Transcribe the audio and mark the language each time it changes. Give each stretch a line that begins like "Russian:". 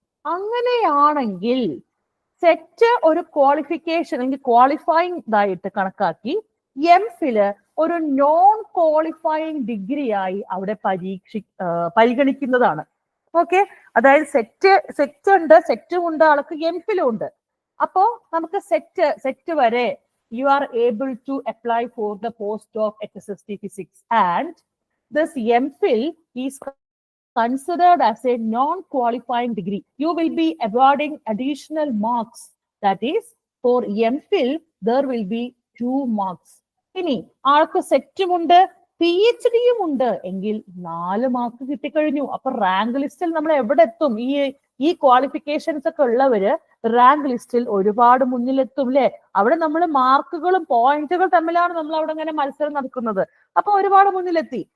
Malayalam: അങ്ങനെയാണെങ്കിൽ സെറ്റ് ഒരു ക്വാളിഫിക്കേഷൻ അല്ലെങ്കിൽ ക്വാളിഫൈങ് ആയിട്ട് കണക്കാക്കി MPhil ഒരു നോൺ ക്വാളിഫൈങ് ഡിഗ്രി ആയി അവിടെ പരിഗണിക്കുന്നതാണ്. ഓക്കെ, അതായത് സെറ്റ് ഉണ്ട്, സെറ്റും ഉണ്ട്, ആൾക്ക് MPhiലും ഉണ്ട്. അപ്പോ നമുക്ക് സെറ്റ് വരെ
English: you are able to apply for the post of HSST physics, and this MPhil is considered as a non-qualifying degree. You will be awarding additional marks. That is, for MPhil there will be 2 marks.
Malayalam: ഇനി ആൾക്ക് സെറ്റും ഉണ്ട്, PhDയും ഉണ്ട് എങ്കിൽ 4 mark കിട്ടിക്കഴിഞ്ഞു. അപ്പൊ rank ലിസ്റ്റിൽ നമ്മൾ എവിടെ എത്തും? ഈ ക്വാളിഫിക്കേഷൻസ് ഒക്കെ ഉള്ളവര് റാങ്ക് ലിസ്റ്റിൽ ഒരുപാട് മുന്നിലെത്തും അല്ലെ? അവിടെ നമ്മൾ മാർക്കുകളും പോയിന്റുകൾ തമ്മിലാണ് നമ്മൾ അവിടെ ഇങ്ങനെ മത്സരം നടക്കുന്നത്. അപ്പൊ ഒരുപാട് മുന്നിലെത്തി.